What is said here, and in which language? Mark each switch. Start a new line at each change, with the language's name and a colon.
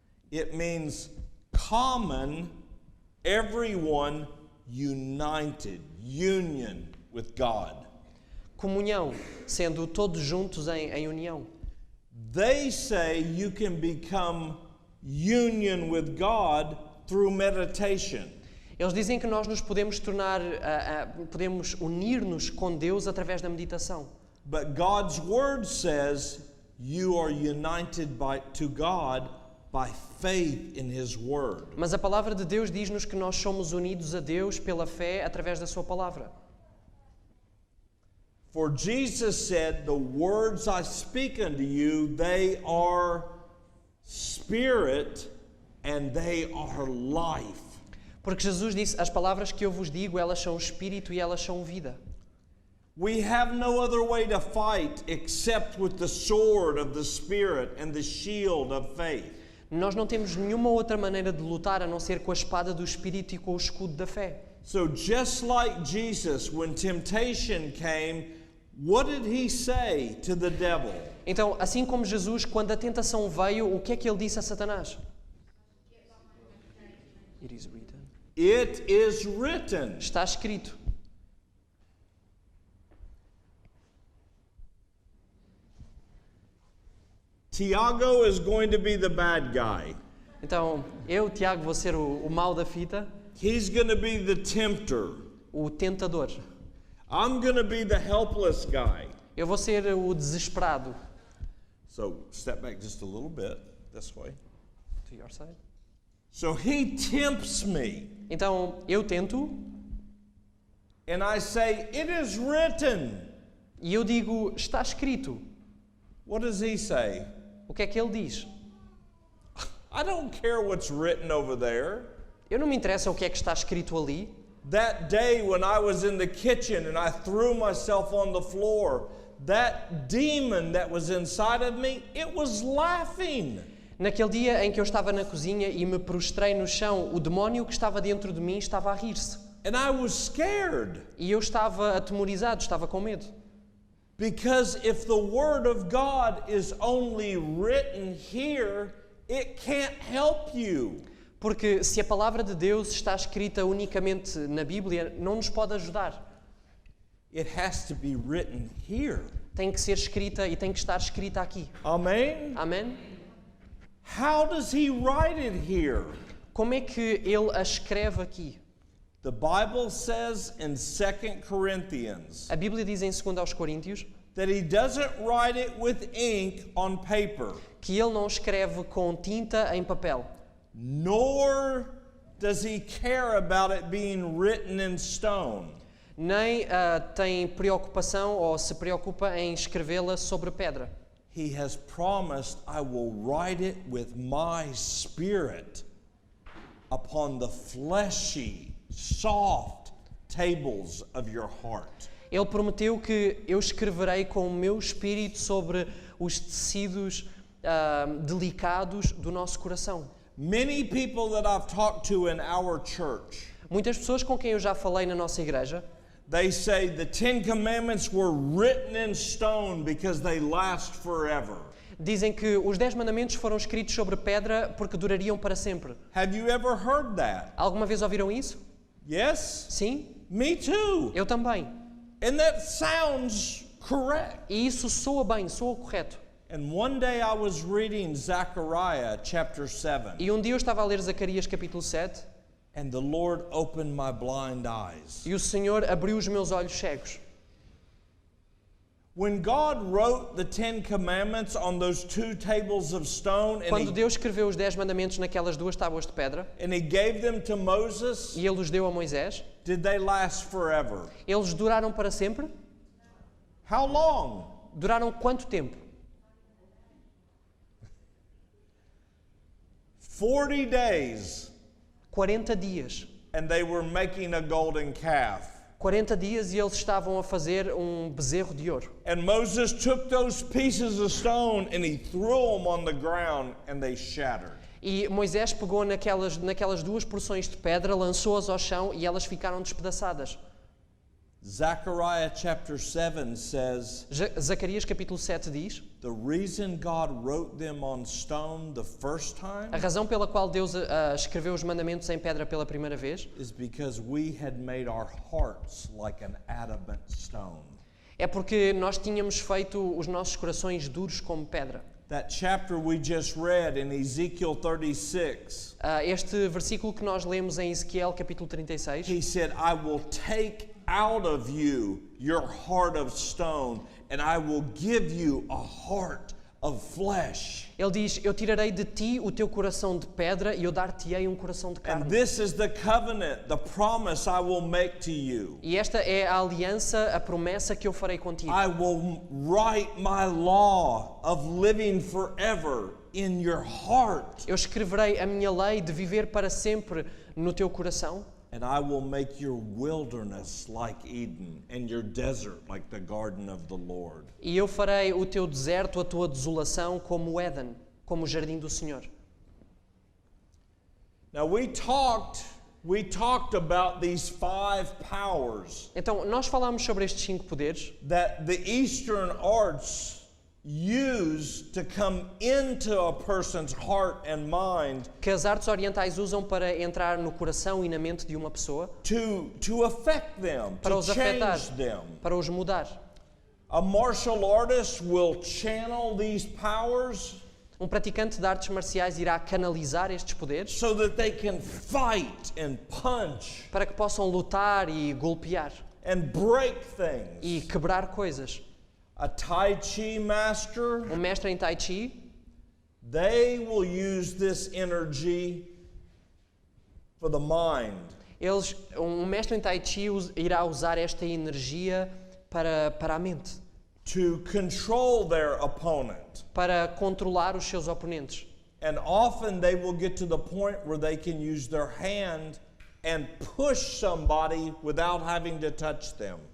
English: It means common, everyone united, union with God.
Portuguese: Comunhão, sendo todos juntos em união.
English: They say you can become union with God through meditation.
Portuguese: Eles dizem que nós nos podemos tornar, podemos unir-nos com Deus através da meditação.
English: But God's word says you are united to God by faith in His word.
Portuguese: Mas a palavra de Deus diz-nos que nós somos unidos a Deus pela fé através da sua palavra.
English: For Jesus said, the words I speak unto you, they are spirit and they are life.
Portuguese: Porque Jesus disse, as palavras que eu vos digo, elas são espírito e elas são vida.
English: We have no other way to fight except with the sword of the Spirit and the shield of faith.
Portuguese: Nós não temos nenhuma outra maneira de lutar a não ser com a espada do espírito e com o escudo da fé.
English: So just like Jesus, when temptation came, what did He say to the devil?
Portuguese: Então, assim como Jesus, quando a tentação veio, o que é que ele disse a Satanás?
English: It is written. It is written.
Portuguese: Está escrito.
English: Tiago is going to be the bad guy.
Portuguese: Então, eu, Tiago, vou ser o mau da fita,
English: He's going to be the tempter.
Portuguese: o tentador.
English: I'm going to be the helpless guy.
Portuguese: Eu vou ser o desesperado.
English: So step back just a little bit this way. To your side. So he tempts me.
Portuguese: Então, eu tento
English: And I say, it is written.
Portuguese: e eu digo, está escrito.
English: What does he say?
Portuguese: O que é que ele diz?
English: I don't care what's written over there.
Portuguese: Eu não me interessa o que é que está escrito ali.
English: That day when I was in the kitchen and I threw myself on the floor, that demon that was inside of me, it was laughing.
Portuguese: Naquele dia em que eu estava na cozinha e me prostrei no chão, o demónio que estava dentro de mim estava a rir-se.
English: And I was scared.
Portuguese: E eu estava atemorizado, estava com medo.
English: Because if the Word of God is only written here, it can't help you.
Portuguese: Porque se a palavra de Deus está escrita unicamente na Bíblia, não nos pode ajudar.
English: It has to be written here.
Portuguese: Tem que ser escrita e tem que estar escrita aqui.
English: Amen?
Portuguese: Amém?
English: How does he write it here?
Portuguese: Como é que ele a escreve aqui?
English: The Bible says in 2 Corinthians
Portuguese: A Bíblia diz em 2 aos Coríntios
English: that he doesn't write it with ink on paper,
Portuguese: que ele não escreve com tinta em papel,
English: nor does he care about it being written in stone.
Portuguese: nem tem preocupação ou se preocupa em escrevê-la sobre pedra.
English: He has promised, I will write it with my spirit upon the fleshy, soft tables of your heart.
Portuguese: Ele prometeu que eu escreverei com o meu espírito sobre os tecidos delicados do nosso coração.
English: Many people that I've talked to in our church,
Portuguese: Muitas pessoas com quem eu já falei na nossa igreja,
English: they say the 10 Commandments were written in stone because they last forever.
Portuguese: dizem que os 10 mandamentos foram escritos sobre pedra porque durariam para sempre.
English: Have you ever heard that?
Portuguese: Alguma vez ouviram isso?
English: Yes?
Portuguese: Sim?
English: Me too.
Portuguese: Eu também.
English: And that sounds correct.
Portuguese: E isso soa bem, soa correto.
English: And one day I was reading Zechariah chapter 7,
Portuguese: E um dia eu estava a ler Zacarias capítulo 7
English: and the Lord opened my blind eyes.
Portuguese: e o Senhor abriu os meus olhos cegos.
English: When God wrote the 10 Commandments on those two tables of stone
Portuguese: Quando Deus escreveu os 10 mandamentos naquelas duas tábuas de pedra
English: and he gave them to Moses,
Portuguese: e Ele os deu a Moisés,
English: did they last forever?
Portuguese: eles duraram para sempre?
English: How long?
Portuguese: Duraram quanto tempo?
English: 40 days,
Portuguese: 40 dias.
English: and they were making a golden calf.
Portuguese: 40 dias e eles estavam a fazer um bezerro de ouro.
English: And Moses took those pieces of stone and he threw them on the ground and they shattered.
Portuguese: E Moisés pegou naquelas duas porções de pedra, lançou-as ao chão e elas ficaram despedaçadas.
English: Zechariah chapter 7 says,
Portuguese: Zacarias capítulo 7 diz:
English: the reason God wrote them on stone the first time
Portuguese: a razão pela qual Deus escreveu os mandamentos em pedra pela primeira vez
English: is because we had made our hearts like an adamant stone.
Portuguese: é porque nós tínhamos feito os nossos corações duros como pedra.
English: That chapter we just read in Ezekiel 36,
Portuguese: Este versículo que nós lemos em Ezequiel capítulo 36,
English: he said, I will take out of you your heart of stone and I will give you a heart of flesh.
Portuguese: ele diz: eu tirarei de ti o teu coração de pedra e eu dar-te-ei um coração de
English: And
Portuguese: carne.
English: this is the covenant, the promise I will make to you.
Portuguese: E esta é a aliança, a promessa que eu farei contigo.
English: I will write my law of living forever in your heart.
Portuguese: Eu escreverei a minha lei de viver para sempre no teu coração.
English: And I will make your wilderness like Eden and your desert like the garden of the Lord.
Portuguese: E eu farei o teu deserto, a tua desolação, como o Éden, como o jardim do Senhor.
English: Now we talked about these 5 powers
Portuguese: Então, nós falámos sobre estes 5 poderes
English: that the Eastern arts use to come into a person's heart and mind
Portuguese: que as artes orientais usam para entrar no coração e na mente de uma pessoa,
English: to affect them,
Portuguese: para
English: to
Portuguese: os afetar,
English: change them.
Portuguese: para os mudar.
English: A martial artist will channel these powers
Portuguese: Um praticante de artes marciais irá canalizar estes poderes
English: so that they can fight and punch
Portuguese: para que possam lutar e golpear
English: and break things.
Portuguese: e quebrar coisas.
English: A Tai Chi master,
Portuguese: Um mestre em Tai Chi,
English: they will use this energy for the mind.
Portuguese: um mestre em Tai Chi irá usar esta energia para a mente,
English: To control their opponent.
Portuguese: para controlar os seus oponentes.
English: And often they will get to the point where they can use their hand and push somebody without having to touch them.